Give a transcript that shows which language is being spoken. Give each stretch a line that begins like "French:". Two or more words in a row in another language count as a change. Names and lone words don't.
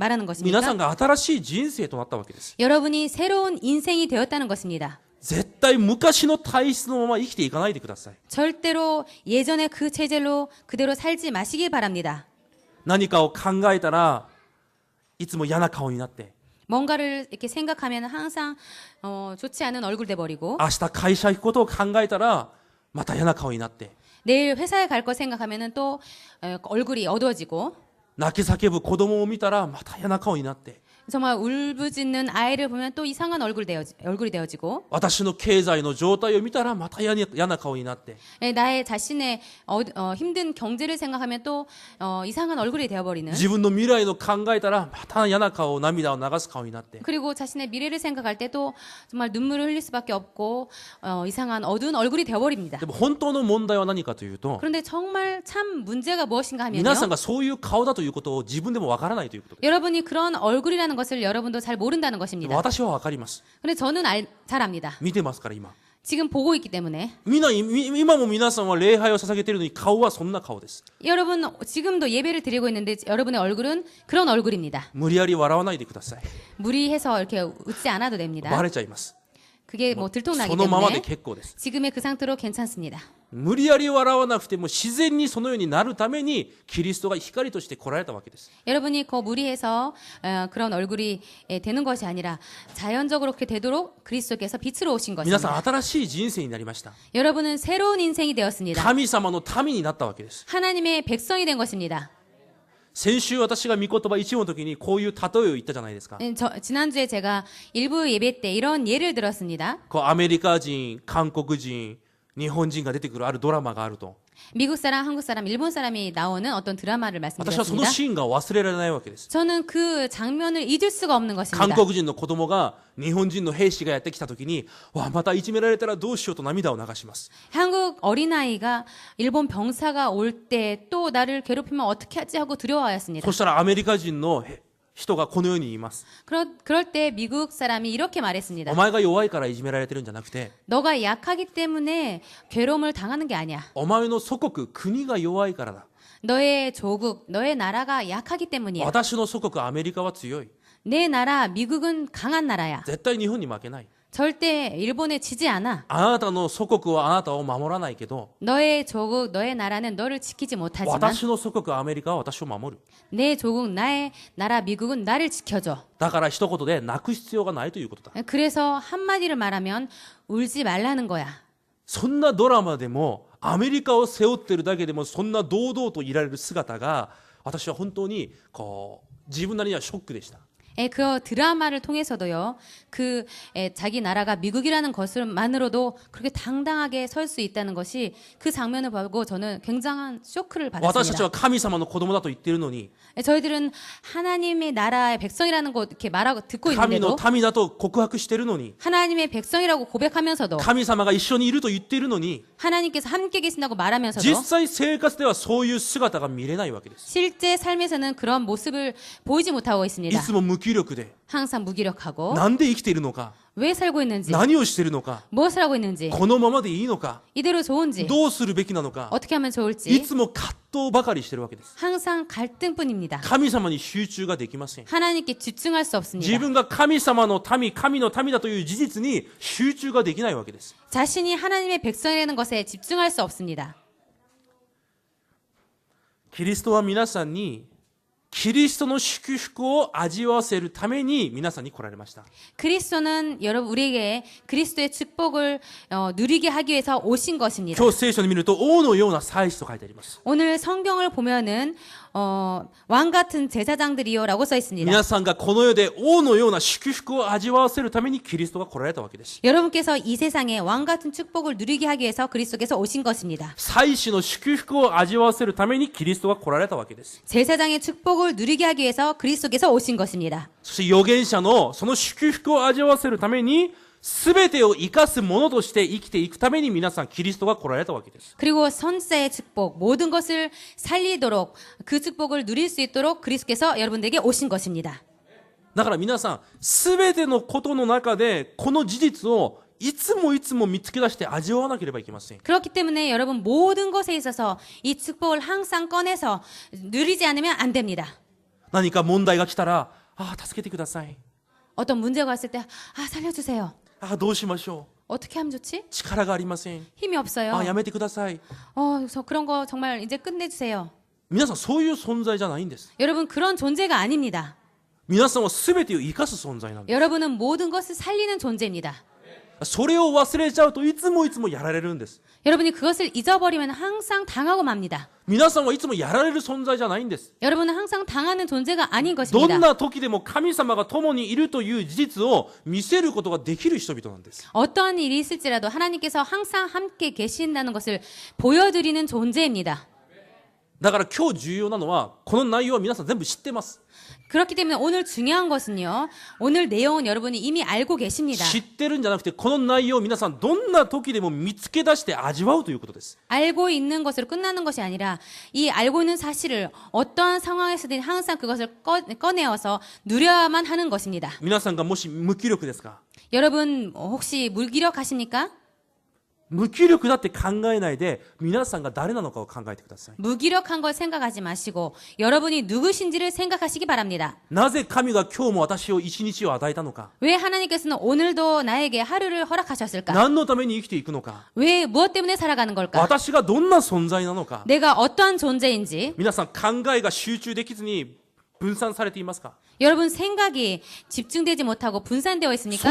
Japanese: 皆さん
Korean: 것입니까?
Japanese: が新しい人生となったわけです。
Korean: 여러분이 새로운 인생이 되었다는 것입니다.
Japanese: 絶対昔の体質のまま生きていかないでください。
Korean: 절대로 예전의 그 체질로 그대로 살지 마시기 바랍니다.
Japanese: 何かを考えたらいつも嫌な顔になって、
Korean: 뭔가를 이렇게 생각하면 항상 좋지 않은 얼굴 돼버리고
Japanese: 明日会社行くことを考えたらまた嫌な顔になって、
Korean: 내일 회사에 갈 거 생각하면은 또 얼굴이 어두워지고
Japanese: 泣き叫ぶ子供を見たらまた嫌な顔になって、
Korean: 정말 울부짖는 아이를 보면 또 이상한 얼굴이 되어지고
Japanese: 私の経済の状態を見たらまた嫌な顔になって、
Korean: 나의 자신의 힘든 경제를 생각하면 또 이상한 얼굴이 되어버리는
Japanese: 自分の未来の考えたらまた嫌な顔、涙を流す顔になって、
Korean: 그리고 자신의 미래를 생각할 때도 정말 눈물을 흘릴 수밖에 없고 이상한 어두운 얼굴이 되어버립니다.
Japanese: でも本当の問題は何かというと、
Korean: 그런데 정말 참 문제가 무엇인가 하면요.
Japanese: 皆さんがそういう顔だということを自分でもわからないということです。
Korean: 여러분이 그런 얼굴이라는 것을 여러분도 잘 모른다는
Japanese: でも
Korean: 것입니다.
Japanese: 私はわかります。
Korean: 근데 저는 잘 압니다.
Japanese: 見てますから今。
Korean: 지금 보고 있기 때문에
Japanese: 今も皆さんは礼拝を捧げているのに顔はそんな顔です。
Korean: 여러분 지금도 예배를 드리고 있는데 여러분의 얼굴은 그런 얼굴입니다.
Japanese: 無理やり笑わないでください。
Korean: 무리해서 이렇게 웃지 않아도 됩니다.
Japanese: バレちゃいます。
Korean: 그게 뭐 들통나기
Japanese: そのままで
Korean: 때문에
Japanese: 結構です。
Korean: 지금의 그 상태로 괜찮습니다.
Japanese: 無理やり笑わなくても自然にそのようになるためにキリストが光として来られたわけです。
Korean: 여러분이 무리해서 그런 얼굴이 되는 것이 아니라 자연적으로 그렇게 되도록 그리스도께서 빛으로 오신
Japanese: 皆さん
Korean: 것입니다.
Japanese: 新しい人生になりました。
Korean: 여러분은 새로운 인생이 되었습니다.
Japanese: 神様の民になったわけです。
Korean: 하나님의 백성이 된 것입니다.
Japanese: 先週私が御言葉一部の時にこういう例えを言ったじゃないですか。
Korean: 지난주에 제가 일부 예배 때 이런 예를 들었습니다.
Japanese: こうアメリカ人、韓国人、日本人が出てくるあるドラマがあると、
Korean: 미국 사람, 한국 사람, 일본 사람이 나오는 어떤 드라마를
Japanese: 私はその
Korean: 말씀드렸습니다.
Japanese: シーンが忘れられないわけです。
Korean: 저는 그 장면을 잊을 수가 없는
Japanese: 韓
Korean: 것입니다.
Japanese: 国人の子供が日本人の兵士がやってきた時に、わまたいじめられたらどうしようと涙を流します。
Korean: 한국 어린아이가 일본 병사가 올 때 또 나를 괴롭히면 어떻게 하지 하고 두려워하였습니다.
Japanese: そしたらアメリカ人の人がこのように言います。
Korean: 그럴 때 미국 사람이 이렇게 말했습니다.
Japanese: お前が弱いからいじめられてるんじゃなくて、
Korean: 너가 약하기 때문에 괴로움을 당하는 게 아니야.
Japanese: お前の祖国、国が弱いからだ。
Korean: 너의 조국, 너의 나라가 약하기 때문이야.
Japanese: 私の祖国アメリカは強い。
Korean: 내 나라 미국은 강한 나라야.
Japanese: 絶対日本に負けない。
Korean: 절대 일본에 지지 않아.
Japanese: あなたの祖国はあなたを守らないけど、
Korean: 너의 조국, 너의 나라는 너를 지키지 못하지만
Japanese: 私の祖国アメリカは私を守る。
Korean: 내 조국, 나의 나라 미국은 나를 지켜줘.
Japanese: だから一言で泣く必要がないということだ。
Korean: 그래서 한마디를 말하면 울지 말라는 거야.
Japanese: そんなドラマでもアメリカを背負ってるだけでもそんな堂々といられる姿が私は本当にこう自分なりにはショックでした。
Korean: 그 드라마를 통해서도요, 자기 나라가 미국이라는 것만으로도 그렇게 당당하게 설 수 있다는 것이 그 장면을 보고 저는 굉장한 쇼크를
Japanese: 私たちは
Korean: 받았습니다.
Japanese: 神様の子供だと言っているのに
Korean: 저희들은 하나님의 나라의 백성이라는 것 이렇게 말하고 듣고
Japanese: 神の
Korean: 있는데도
Japanese: 民だと告白しているのに
Korean: 하나님의 백성이라고 고백하면서도
Japanese: 神様が一緒にいると言っているのに
Korean: 하나님께서 함께 계신다고 말하면서도
Japanese: 実際生活ではそういう姿が見れないわけです。
Korean: 실제 삶에서는 그런 모습을 보이지 못하고
Japanese: い
Korean: 있습니다.
Japanese: つも無気力で
Korean: 항상 무기력하고
Japanese: なんで生きているのか
Korean: 왜 살고 있는지
Japanese: 何をしているのか
Korean: 무엇을 하고 있는지
Japanese: このままでいいのか
Korean: 이대로 좋은지
Japanese: どうするべきなのか
Korean: 어떻게 하면
Japanese: い
Korean: 좋을지
Japanese: つも葛藤ばかりしているわけです。
Korean: 항상 갈등뿐입니다.
Japanese: 神様に集中ができません。
Korean: 하나님께 집중할 수
Japanese: 自
Korean: 없습니다.
Japanese: 分が神様の民、神の民だという事実に集中ができないわけです。
Korean: 자신이 하나님의 백성이라는 것에 집중할 수 없습니다.
Japanese: キリストは皆さんにキリストの祝福を味わわせるために皆さんに来られました。
Korean: 그리스도는 여러분 우리에게 그리스도의 축복을 누리게 하기 위해서 오신 것입니다.
Japanese: 今日聖書に見ると王のような祭司と書いてあります。
Korean: 오늘 성경을 보면은 왕 같은 제사장들이요라고 써 있습니다.
Japanese: 皆さんがこの世で王のような祝福を味わわせるためにキリストが来られたわけです。
Korean: 여러분께서 이 세상에 왕 같은 축복을 누리게 하기 위해서 그리스도께서 오신 것입니다.
Japanese: 祭司の祝福を味わわせるためにキリストが来られたわけです。
Korean: 제사장의 축복을 누리게 하기 위해서 그리스도께서 오신 것입니다.
Japanese: そして預言者のその祝福を味わわせるために全てを生かすものとして生きていくために皆さんキリストが来られたわけです。
Korean: 그리고 선자의 축복, 모든 것을 살리도록 그 축복을 누릴 수 있도록 그리스도께서 여러분들에게 오신 것입니다.
Japanese: だから皆さん全てのことの中でこの事実をいつもいつも見つけ出して味わわなければいけません。
Korean: 그렇기 때문에 여러분 모든 것에 있어서 이 축복을 항상 꺼내서 누리지 않으면 안 됩니다.
Japanese: 何か問題が来たら助けてください。
Korean: 어떤 문제가 왔을 때 살려주세요.
Japanese: どうしましょ
Korean: 어떻게 하면 좋지?
Japanese: う。力がありません。
Korean: 힘이 없어요.
Japanese: やめてください。
Korean: 저 그런 거 정말 이제 끝내주세요.
Japanese: 皆さんそういう存在じゃないんです。
Korean: 여러분 그런 존재가 아닙니다.
Japanese: 皆さんは全てを生かす存在なんです。
Korean: 여러분은 모든 것을 살리는 존재입니다.
Japanese: それを忘れちゃうといつもいつもやられるんです。
Korean: 여러분이 그것을 잊어버리면 항상 당하고 맙니다.
Japanese: 皆さんはいつもやられる存在じゃないんです。
Korean: 여러분은 항상 당하는 존재가 아닌
Japanese: ど
Korean: 것입니다.
Japanese: んな時でも神様が共にいるという事実を見せることができる人々なんです。
Korean: 어떠한 일이 있을지라도 하나님께서 항상 함께 계신다는 것을 보여드리는 존재입니다.
Japanese: だから今日重要なのはこの内容は皆さん全部知ってます。
Korean: 그렇기 때문에 오늘 중요한 것은요. 오늘 내용은 여러분이 이미 알고 계십니다.
Japanese: 知ってるんじゃなくてこの内容を皆さんどんな時でも見つけ出して味わうということです。
Korean: 알고 있는 것으로 끝나는 것이 아니라 이 알고 있는 사실을 어떠한 상황에서든 항상 그것을 꺼내어서 누려야만 하는 것입니다.
Japanese: 皆さんがもし無気力ですか
Korean: 여러분 혹시 무기력하십니까?
Japanese: 無気力だって考えないで皆さんが誰なのかを考えてください。
Korean: 무기력한 걸 생각하지 마시고 여러분이 누구신지를 생각하시기 바랍니다.
Japanese: なぜ神が今日も私を一日を与えたのか
Korean: 왜 하나님께서는 오늘도 나에게 하루를 허락하셨을까?
Japanese: 何のために生きていくのか
Korean: 왜 무엇 때문에 살아가는 걸까?
Japanese: 私がどんな存在なのか
Korean: 내가 어떠한 존재인지
Japanese: 皆さん考えが集中できずに分散されていますか
Korean: 여러분 생각이 집중되지 못하고 분산되어 있습니까?